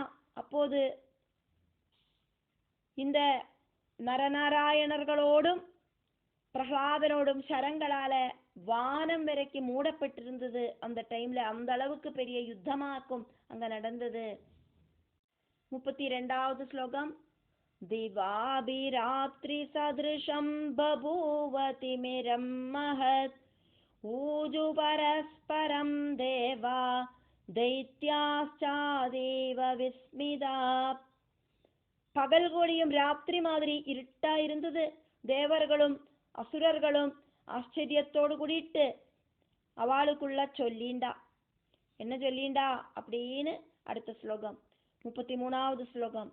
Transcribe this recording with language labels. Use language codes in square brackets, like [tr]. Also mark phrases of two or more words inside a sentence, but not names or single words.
[ta] அப்போது இந்த நரநாராயணர்களோடும் பிரகலாதனோடும் சரங்களால வானம் வரைக்கும் மூடப்பட்டிருந்தது. அந்த டைம்ல அந்த அளவுக்கு பெரிய யுத்தமாக்கும் அங்க நடந்தது. 32வது ஸ்லோகம். [sa] दिवाभिरात्रिसदृशं बभूवतिमिरं महत् ऊजु परस्परं देवा दैत्याश्चादेव विस्मिता. [ta] பகல் கோடியும் ராத்திரி மாதிரி இருட்டா இருந்தது. தேவர்களும் அசுரர்களும் ஆச்சரியத்தோடு கூடிட்டு அவளுக்குள்ள சொல்லிண்டா. என்ன சொல்லிண்டா அப்படின்னு அடுத்த ஸ்லோகம் 33வது ஸ்லோகம்.